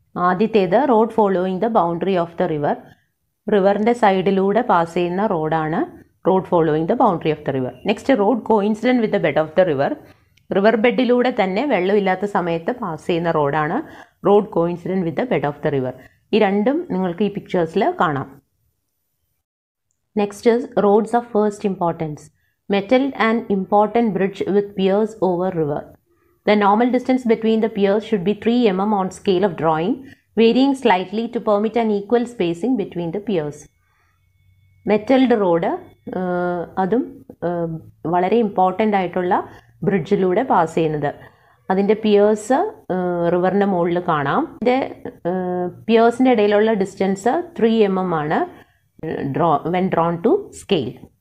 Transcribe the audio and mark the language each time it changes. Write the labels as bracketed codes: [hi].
[ml] ആദ്യത്തേത് [en] Road following the boundary of the river. [ml] റിവറിൻ്റെ സൈഡിലൂടെ pass ചെയ്യുന്ന റോഡാണ് road following the boundary of the river. Next [en] Road coincident with the bed of the river. [ml] River ബെഡിലൂടെ തന്നെ വെള്ളമില്ലാത്ത സമയത്ത് pass ചെയ്യുന്ന റോഡാണ് road കോയിൻസിഡൻറ്റ് with the bed of the river. ഈ രണ്ടും നിങ്ങൾക്ക് ഈ പിക്ചേഴ്സിൽ കാണാം. Next [en] Roads of first importance. Metalled and important bridge with piers over river. The normal distance between the piers should be 3 mm on scale of drawing, varying slightly to permit an equal spacing between the piers. Metalled road, [ml] അതും വളരെ important ആയിട്ടുള്ള ബ്രിഡ്ജിലൂടെ pass ചെയ്യുന്നത്. അതിൻ്റെ Pierce റിവറിൻ്റെ മുകളിൽ കാണാം. ഇതിൻ്റെ പിയേഴ്സിൻ്റെ ഇടയിലുള്ള distance 3 mm ആണ് [en] when drawn to scale.